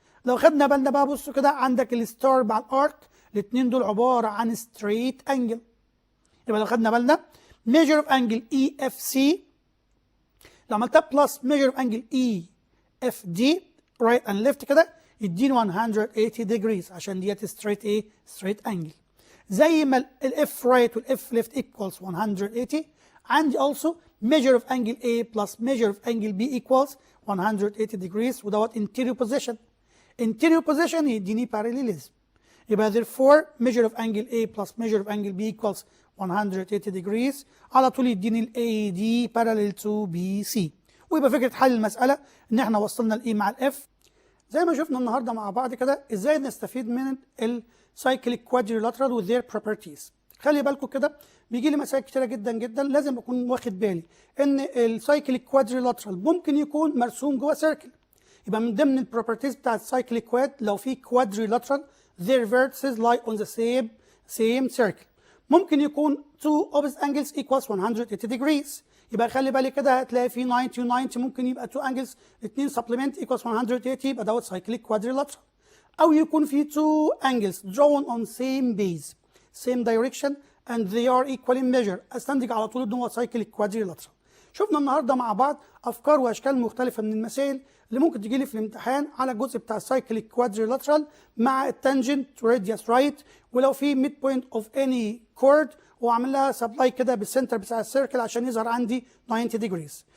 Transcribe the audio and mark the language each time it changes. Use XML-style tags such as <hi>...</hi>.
<ar>لو خدنا بالنا بقى بصوا كده عندك الستار مع الارك الاثنين دول عباره عن ستريت انجل، يبقى لو خدنا بالنا</ar> <en>measure of angle EFC</en> <ar>لو عملتها بلس measure of angle EFD right and left كده يديني 180 degrees عشان ديت ستريت ايه؟ ستريت انجل. زي ما الاف</ar> <en>right والاف left equals 180، عندي also measure of angle A plus measure of angle B equals 180 degrees ودوت interior position. interior position يديني parallelism،</en> <ar>يبقى</ar> <en>therefore measure of angle A plus measure of angle B equals 180 degrees</en> <ar>على طول يديني</ar> <en>ال AD parallel to BC.</en> <ar>ويبقى فكرة حل المسألة ان احنا وصلنا ال E مع ال F. زي ما شفنا النهارده مع بعض كده ازاي نستفيد من ال cyclic quadrilateral</ar> <en>with their properties.</en> <ar>خلي بالكم كده بيجي لي مسائل كتيرة جدا جدا لازم اكون واخد بالي ان ال cyclic quadrilateral ممكن يكون مرسوم جوه سيركل، يبقى من ضمن البروبرتيز بتاعت cyclic quad لو في quadrilateral</ar> <en>their vertices lie on the same circle.</en> <ar>ممكن يكون</ar> <en>two opposite angles equals 180 degrees،</en> <ar>يبقى خلي بالي كده هتلاقي في 90 و 90 ممكن يبقى two angles الاثنين supplement equals 180 يبقى دوت cyclic quadrilateral.</ar> <en>او يكون في two angles drawn on same base same direction and they are equal in measure،</en> <ar>استنتج على طول ان هو</ar> <en>cyclic quadrilateral.</en> <ar>شفنا النهارده مع بعض افكار واشكال مختلفه من المسائل اللي ممكن تجي لي في الامتحان على الجزء بتاع السايكليك كوادريلاترال مع التانجنت راديوس رايت، ولو في ميد بوينت اوف اني كورد واعمل لها سبلاي كده بالسنتر بتاع السيركل عشان يظهر عندي 90 ديجريز.</ar>